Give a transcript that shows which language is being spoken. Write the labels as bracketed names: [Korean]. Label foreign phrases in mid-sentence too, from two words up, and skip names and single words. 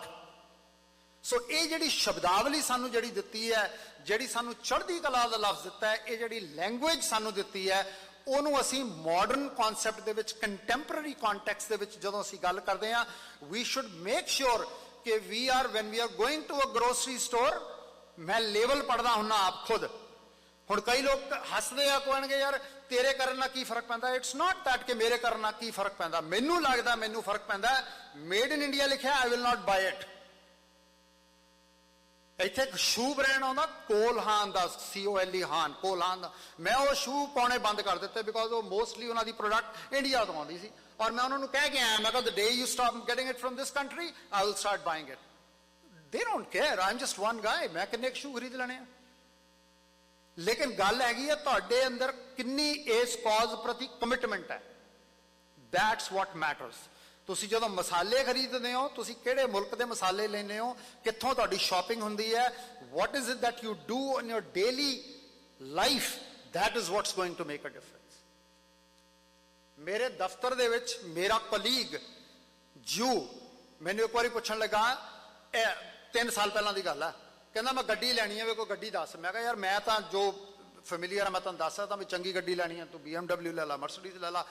[Punjabi] ਸੋ ਇਹ ਜਿਹੜੀ ਸ਼ਬਦਾਵਲੀ ਸਾਨੂੰ ਜਿਹੜੀ ਦਿੱਤੀ ਹੈ, ਜਿਹੜੀ ਸਾਨੂੰ ਚੜ੍ਹਦੀ ਕਲਾ ਦਾ ਲਫ਼ਜ਼ ਦਿੱਤਾ ਹੈ, ਇਹ ਜਿਹੜੀ ਲੈਂਗੁਏਜ ਸਾਨੂੰ ਦਿੱਤੀ ਹੈ, ਉਹਨੂੰ ਅਸੀਂ [English] modern concept [Punjabi] ਦੇ ਵਿੱਚ, [English] contemporary context [Punjabi] ਦੇ ਵਿੱਚ ਜਦੋਂ ਅਸੀਂ ਗੱਲ ਕਰਦੇ ਹਾਂ, [English] we should make sure [Punjabi] ਕਿ [English] when we are going to a grocery store, [Punjabi] ਮੈਂ ਲੇਬਲ ਪੜ੍ਹਦਾ ਹੁੰਨਾ ਆਪ ਖੁਦ। ਹੁਣ ਕਈ ਲੋਕ ਹੱਸਦੇ ਆ, ਕਹਿਣਗੇ ਯਾਰ ਤੇਰੇ ਕਰਨ ਨਾਲ ਕੀ ਫਰਕ ਪੈਂਦਾ। [English] it's not that [Punjabi] ਕਿ ਮੇਰੇ ਕਰਨ ਨਾਲ ਕੀ ਫਰਕ ਪੈਂਦਾ, ਮੈਨੂੰ ਲੱਗਦਾ ਮੈਨੂੰ ਫਰਕ ਪੈਂਦਾ। [English] made in India [Punjabi] ਲਿਖਿਆ, [English] I will not buy it. [Punjabi] ਇੱਥੇ ਇੱਕ [English] shoe brand [Punjabi] ਆਉਂਦਾ ਕੋਲਹਾਨ ਦਾ, COLE ਹਾਨ, ਕੋਲਹਾਨ ਦਾ, ਮੈਂ ਉਹ ਸ਼ੂ ਪਾਉਣੇ ਬੰਦ ਕਰ ਦਿੱਤੇ ਬਿਕੋਜ਼ ਉਹ ਮੋਸਟਲੀ ਉਹਨਾਂ ਦੀ ਪ੍ਰੋਡਕਟ ਇੰਡੀਆ ਤੋਂ ਆਉਂਦੀ ਸੀ। ਔਰ ਮੈਂ ਉਹਨਾਂ ਨੂੰ ਕਹਿ ਕੇ ਆਇਆ, ਮੈਂ ਕਿਹਾ [English] the day you stop getting it from this country, I will start buying it. They don't care, I'm just one guy, [Punjabi] ਮੈਂ ਕਿੰਨੇ ਸ਼ੂ ਖਰੀਦ ਲੈਣੇ ਆ। ਲੇਕਿਨ ਗੱਲ ਹੈਗੀ ਹੈ ਤੁਹਾਡੇ ਅੰਦਰ ਕਿੰਨੀ ਇਸ ਕਾਜ਼ ਪ੍ਰਤੀ ਕਮਿਟਮੈਂਟ ਹੈ, [English] that's what matters. [Punjabi] ਤੁਸੀਂ ਜਦੋਂ ਮਸਾਲੇ ਖਰੀਦਦੇ ਹੋ, ਤੁਸੀਂ ਕਿਹੜੇ ਮੁਲਕ ਦੇ ਮਸਾਲੇ ਲੈਂਦੇ ਹੋ, ਕਿੱਥੋਂ ਤੁਹਾਡੀ ਸ਼ਾਪਿੰਗ ਹੁੰਦੀ ਹੈ, [English] what is it that you do in your daily life, that is what's going to make a difference. [Punjabi] ਮੇਰੇ ਦਫ਼ਤਰ ਦੇ ਵਿੱਚ ਮੇਰਾ ਕਲੀਗ ਜੂ ਮੈਨੂੰ ਇੱਕ ਵਾਰੀ ਪੁੱਛਣ ਲੱਗਾ, ਇਹ 3 ਸਾਲ ਪਹਿਲਾਂ ਦੀ ਗੱਲ ਹੈ, ਕਹਿੰਦਾ ਮੈਂ ਗੱਡੀ ਲੈਣੀ ਹੈ, ਵੇ ਕੋਈ ਗੱਡੀ ਦੱਸ। ਮੈਂ ਕਿਹਾ ਯਾਰ ਮੈਂ ਤਾਂ ਜੋ ਫੈਮਿਲੀਅਰ ਆ ਮੈਂ ਤੁਹਾਨੂੰ ਦੱਸ ਸਕਦਾ ਵੀ ਚੰਗੀ ਗੱਡੀ ਲੈਣੀ ਹੈ, ਤੂੰ BMW ਲੈ ਲਾ, ਮਰਸੀਡੀਜ਼ ਲੈ ਲਾ।